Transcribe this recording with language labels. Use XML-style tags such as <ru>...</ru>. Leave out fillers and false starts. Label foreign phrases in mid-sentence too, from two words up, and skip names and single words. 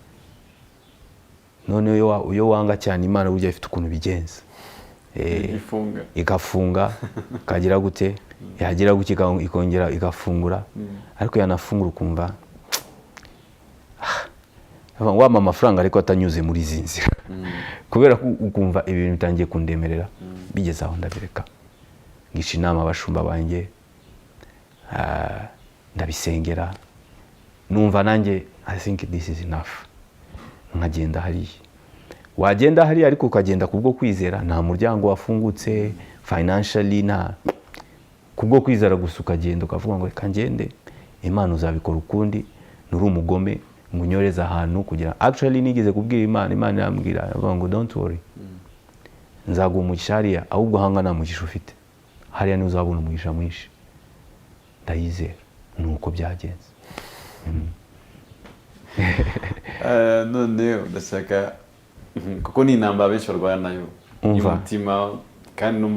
<rw>none iyo wanga cyane Imana burya ifite ukuntu bigenza igafunga kagira gute yagira guki ikongera igafungura ariko yanafungura ukumva wama amafaranga ariko atanyuze muri izi nzira kubera ukumva ibintu bitangiye kundemerera bigeze aho ndabireka ngisha inama abashumba banjye ndabisengera numva nanjye</rw> <en>I think this is enough</en> <rw>nkagenda hariya wagenda hariya ariko ukagenda kubwo kwizera nta muryango wafungutse financially nta kubwo kwizera gusa ukagenda ukavuga ngo reka ngende Imana uzabikora ukundi nuri umugome ngunyoreza ahantu kugira actually nigeze kubwira Imana irambwira avuga ngo</rw> <en>don't worry</en> <rw>nzaguha umugisha hariya ahubwo hanga nta mugisha ufite hariya ni uzabona umugisha mwinshi ndayizera nuko byagenze none ndashaka kuko ni intambara benshi barwana nayo y'umutima kandi numva</rw>